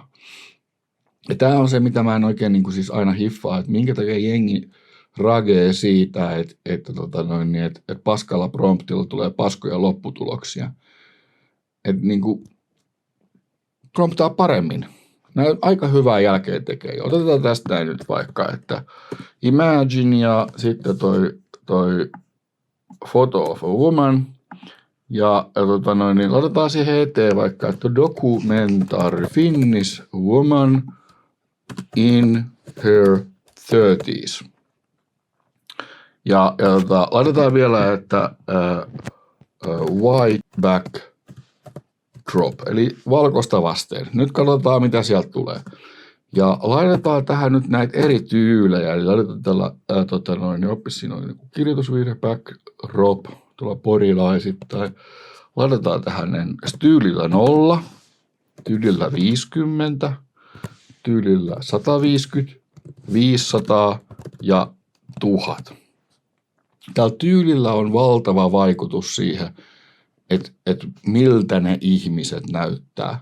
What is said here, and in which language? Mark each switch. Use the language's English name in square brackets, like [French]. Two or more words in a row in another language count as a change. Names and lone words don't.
[Finnish] Ja tämä on se, mitä mä en oikein niin kuin siis aina hiffaa, että minkä takia jengi ragee siitä, että paskalla promptilla tulee paskoja lopputuloksia. Että niin kuin promptaa paremmin. Nämä aika hyvää jälkeen tekee. Otetaan tästä näin nyt vaikka, että imagine ja sitten toi [English] photo of a woman. [Finnish] Ja niin otetaan siihen eteen vaikka, että [English] documentary Finnish woman in her 30s. [Finnish] Ja laitetaan vielä, että [English] white back drop, [Finnish] eli valkoista vasten. Nyt katsotaan, mitä sieltä tulee. Ja laitetaan tähän nyt näitä eri tyylejä. Eli laitetaan tällä, siinä on niin kirjoitusvirhe, [English] back drop, [Finnish] tuolla porilaisittain. Laitetaan tähän tyylillä 0, tyylillä 50, tyylillä 150, 500 ja 1000. Tällä tyylillä on valtava vaikutus siihen, että miltä ne ihmiset näyttää.